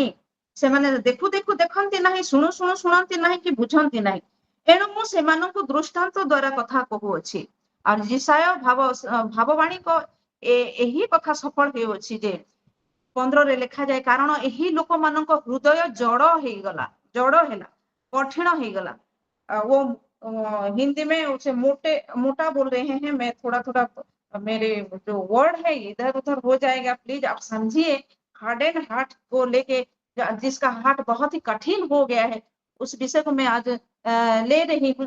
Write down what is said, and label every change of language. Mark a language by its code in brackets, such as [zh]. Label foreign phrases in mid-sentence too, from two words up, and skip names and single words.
[or] ସେମାନେ ଦେଖୁ ଦେଖୁ ଦେଖନ୍ତି ନାହିଁ, ଶୁଣୁ ଶୁଣୁ ଶୁଣନ୍ତି ନାହିଁ କି ବୁଝନ୍ତି ନାହିଁ। ଏଣୁ ମୁଁ ସେମାନଙ୍କୁ ଦୃଷ୍ଟାନ୍ତ ଦ୍ୱାରା କଥା କହୁଅଛି। ଆଉ ଯିଶାୟ ଭାବବାଣୀଙ୍କ ଏହି କଥା ସଫଳ ହେଉଅଛି ଯେ 15ରେ ଲେଖାଯାଏ, କାରଣ ଏହି ଲୋକମାନଙ୍କ ହୃଦୟ ଜଡ଼ ହେଲା, [hi] कठिन हो गला। वो हिंदी में उसे मोटा बोल रहे हैं। मैं थोड़ा थोड़ा मेरे जो वर्ड है इधर उधर हो जाएगा, प्लीज आप समझिए। [en] hard and heart [hi] को लेके, जिसका हार्ट बहुत ही कठिन हो गया है, उस विषय को मैं आज ले रही हूँ।